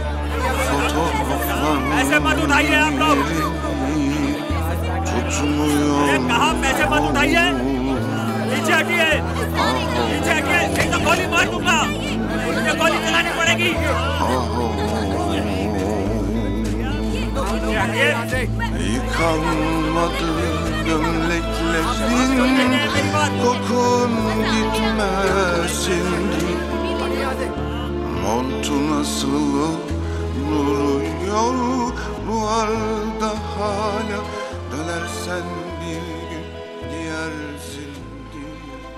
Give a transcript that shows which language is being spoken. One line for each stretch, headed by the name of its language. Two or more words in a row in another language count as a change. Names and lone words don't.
Hindi: पैसे मत उठाइए आप लोग। अरे कहाँ? पैसे मत उठाइए। पीछे हटिए, पीछे हटिए। नहीं तो गोली मार दूंगा। मुझे गोली चलानी पड़ेगी। पीछे हटिए।
Turkish: gömleklerin kokun gitmesin. Montu nasıl duruyor duvarda hala, dönersen bir gün giyersin diye.